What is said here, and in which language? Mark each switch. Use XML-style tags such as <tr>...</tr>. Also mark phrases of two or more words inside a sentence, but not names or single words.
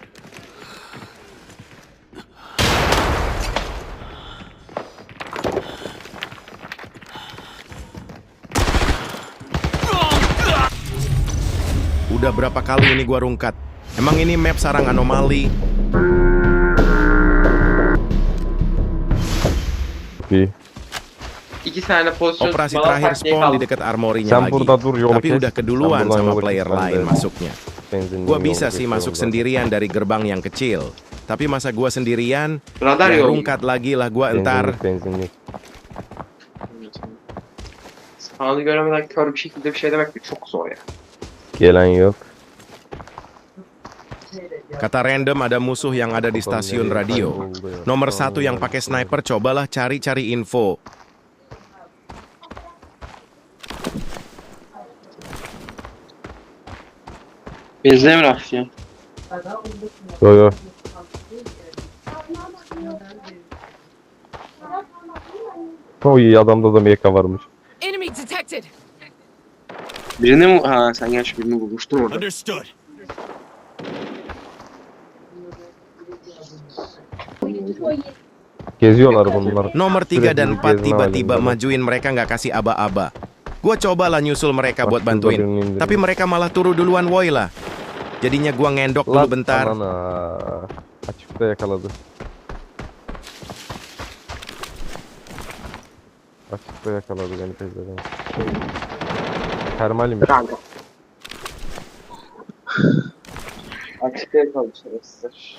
<id>Udah berapa kali ini gua rungkat. Emang ini map sarang anomali?</id> <tr>İki tane pozisyon</tr> <id>Operasi</id> <tr>bana</tr> <id>terakhir</id> <tr>tak diye</tr> <id>spawn di</id> <tr>kaldı.</tr> <id>dekat armorinya</id> <tr>Sen</tr> <id>lagi.</id> <tr>burada dur, yolu</tr> <id>Tapi</id> <tr>kes.</tr> <id>udah keduluan</id> <tr>Sen buradan</tr> <id>sama</id> <tr>yolu</tr> <id>player</id> <tr>kes, ben</tr> <id>lain</id> <tr>de</tr> <id>masuknya.</id> <tr>benzinliğin</tr> <id>Gua</id> <tr>yolu</tr> <id>bisa sih</id> <tr>kesiyorum</tr> <id>masuk</id> <tr>zaten.</tr> <id>sendirian dari gerbang yang kecil. Tapi masa gua sendirian,</id> <tr>Radar ya yolu.</tr> <id>rungkat lagi lah gua entar.</id> <tr>Benzinlik. Spawn'ı göremeden kör bir şekilde bir şey demek de çok zor ya. Gelen yok.</tr> <id>Kata random ada musuh yang ada di stasiun radio. Nomor 1 yang pakai sniper, cobalah cari-cari info.</id> <tr>Benzine mi rastlayacağım? Yo yo. O iyi adamda da MK varmış.</tr> <en>Enemy detected.</en> <tr>Birini mi? Ha sen gerçi birini bulmuştun orada.</tr> <en>Understood.</en> <tr>Geziyorlar bunlar.</tr> <id>Nomor 3</id> <tr>Sürekli</tr> <id>dan 4</id> <tr>gezme</tr> <id>tiba-tiba</id> <tr>halinde.</tr> <id>majuin mereka nggak kasih aba-aba. Gua cobalah nyusul mereka buat bantuin. Tapi mereka malah turu duluan woi lah. Jadinya gua ngendok dulu</id> <tr>Lan</tr> <id>bentar.</id> <tr>anana. Açıkta yakaladı. Açıkta yakaladı beni teyzeden. Termalmiş. Kanka. Açıkta yakaladı şerefsizler.</tr>